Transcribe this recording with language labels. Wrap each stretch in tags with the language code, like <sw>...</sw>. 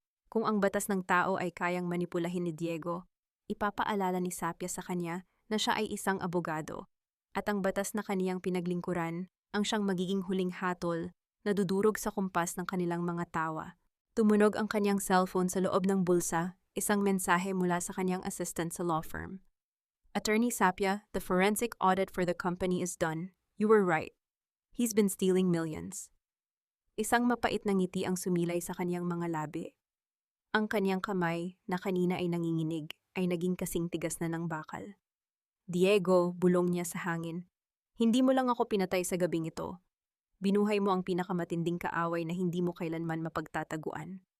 <tl>Kung ang batas ng tao ay kayang manipulahin ni Diego, ipapaalala ni Sapia sa kanya na siya ay isang abogado, at ang batas na kaniyang pinaglingkuran ang siyang magiging huling hatol na dudurog sa kumpas ng kanilang mga tawa. Tumunog ang kaniyang cellphone sa loob ng bulsa, isang mensahe mula sa kaniyang assistant sa law firm.</tl> <en>Attorney Sapia, the forensic audit for the company is done. You were right. He's been stealing millions.</en> <tl>Isang mapait na ngiti ang sumilay sa kaniyang mga labi. Ang kaniyang kamay, na kanina ay nanginginig, ay naging kasing tigas na ng bakal. Diego, bulong niya sa hangin. Hindi mo lang ako pinatay sa gabing ito. Binuhay mo ang pinakamatinding kaaway na hindi mo kailanman mapagtataguan.</tl>